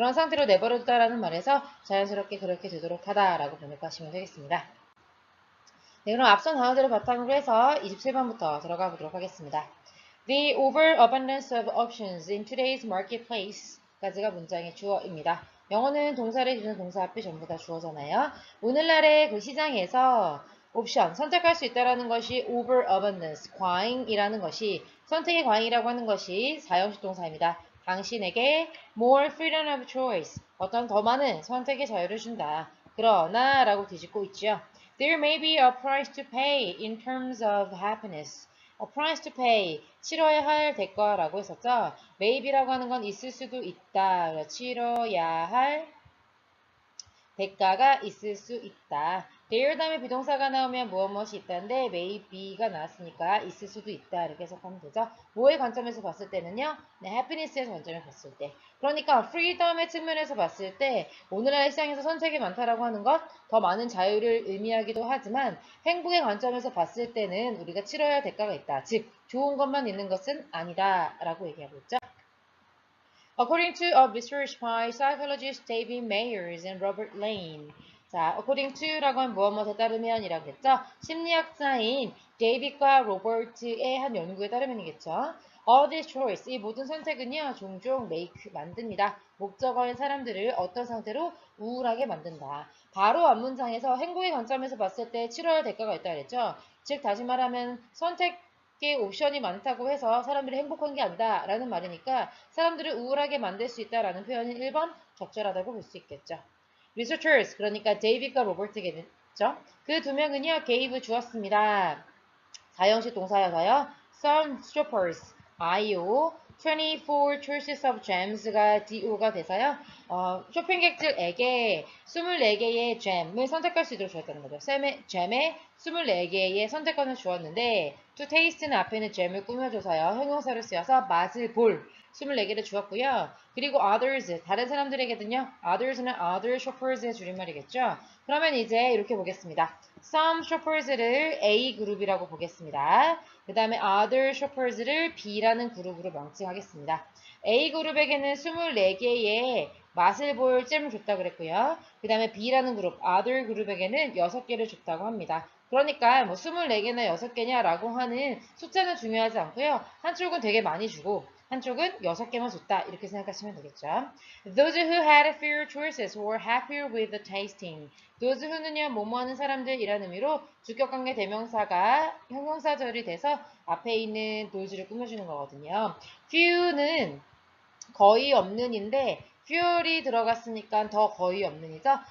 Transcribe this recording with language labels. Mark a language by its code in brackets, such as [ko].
[ko] 그런 상태로 내버려두다라는 말에서 자연스럽게 그렇게 되도록 하다라고 번역하시면 되겠습니다. 네, 그럼 앞선 단어들을 바탕으로 해서 27번부터 들어가 보도록 하겠습니다. [en] The overabundance of options in today's marketplace [ko] 까지가 문장의 주어입니다. 영어는 동사를 주는 동사 앞에 전부 다 주어잖아요. 오늘날의 그 시장에서 옵션, 선택할 수 있다라는 것이 overabundance, 과잉이라는 것이 선택의 과잉이라고 하는 것이 사형식 동사입니다. 당신에게 [en] more freedom of choice, [ko] 어떤 더 많은 선택의 자유를 준다. 그러나 라고 뒤집고 있죠. [en] There may be a price to pay in terms of happiness. A price to pay, [ko] 치러야 할 대가라고 했었죠. maybe라고 하는 건 있을 수도 있다. 치러야 할 대가가 있을 수 있다. there 다음에 비동사가 나오면 무엇이 있다는데 [en] may be [ko] 가 나왔으니까 있을 수도 있다. 이렇게 해석하면 되죠. 뭐의 관점에서 봤을 때는요. 네, happiness의 관점에서 봤을 때. 그러니까 freedom의 측면에서 봤을 때 오늘날 시장에서 선택이 많다라고 하는 것 더 많은 자유를 의미하기도 하지만 행복의 관점에서 봤을 때는 우리가 치러야 할 대가가 있다. 즉 좋은 것만 있는 것은 아니다. 라고 얘기하고 있죠. [en] According to a research by psychologists David Mayers and Robert Lane. [ko] 자, [en] according to [ko] 라고 하면 무엇에 따르면이라고 했죠. 심리학자인 데이빗과 로버트의 한 연구에 따르면이겠죠. [en] All these choice, [ko] 이 모든 선택은요, 종종 make, 만듭니다. 목적어인 사람들을 어떤 상태로 우울하게 만든다. 바로 앞문장에서 행복의 관점에서 봤을 때 치러야 할 대가가 있다 그랬죠. 즉, 다시 말하면 선택의 옵션이 많다고 해서 사람들이 행복한 게 아니다 라는 말이니까 사람들을 우울하게 만들 수 있다라는 표현은 1번 적절하다고 볼 수 있겠죠. researchers, 그러니까 데이빗과 로버트겠죠. 그 두 명은요, gave 주었습니다. 사형식 동사여서요. [en] Some shoppers, IO, 24 choices of gems가 DO가 [ko] 돼서요. 쇼핑객들에게 24개의 잼을 선택할 수 있도록 주었다는 거죠. 잼에 24개의 선택권을 주었는데 to taste는 앞에는 잼을 꾸며줘서요. 형용사로 쓰여서 맛을 볼 24개를 주었고요. 그리고 others, 다른 사람들에게는요. others는 [en] other shoppers [ko] 의 줄임말이겠죠. 그러면 이제 이렇게 보겠습니다. [en] Some shoppers [ko] 를 A 그룹이라고 보겠습니다. 그 다음에 [en] other shoppers [ko] 를 B라는 그룹으로 명칭하겠습니다. A 그룹에게는 24개의 맛을 볼 잼을 줬다고 그랬고요. 그 다음에 B라는 그룹, other 그룹에게는 6개를 줬다고 합니다. 그러니까 뭐 24개나 6개냐 라고 하는 숫자는 중요하지 않고요. 한쪽은 되게 많이 주고 한쪽은 6개만 줬다. 이렇게 생각하시면 되겠죠. [en] Those who had fewer choices were happier with the tasting. those who [ko] 는요, 뭐뭐 하는 사람들이라는 의미로 주격관계 대명사가 형용사절이 돼서 앞에 있는 those를 꾸며주는 거거든요. few는 거의 없는인데 fewer이 들어갔으니까 더 거의 없는이죠.